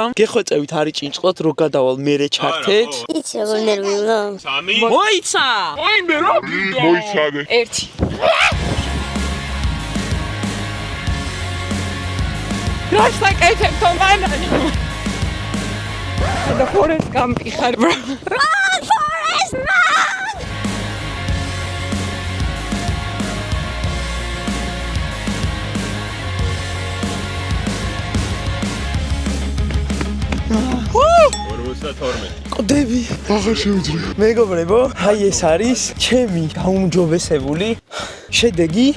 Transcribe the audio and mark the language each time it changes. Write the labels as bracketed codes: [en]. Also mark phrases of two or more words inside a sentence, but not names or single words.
[ka] გეხვეწებით არის ჭინჭყლად რო გადავალ მერე ჩართეთ. იცი როგორ ნერვიულო. 3. მოიცა! აი მე რა მოიცადე. 1. რას საკეთებ თო მანანი? და ფორესტ გამპი ხარ bro. [en] Run Forest run! [ka] ყდები. აღარ შეუძლია. მეგობრებო, აი ეს არის ჩემი გაუმჯობესებული შედეგი 52 წამი.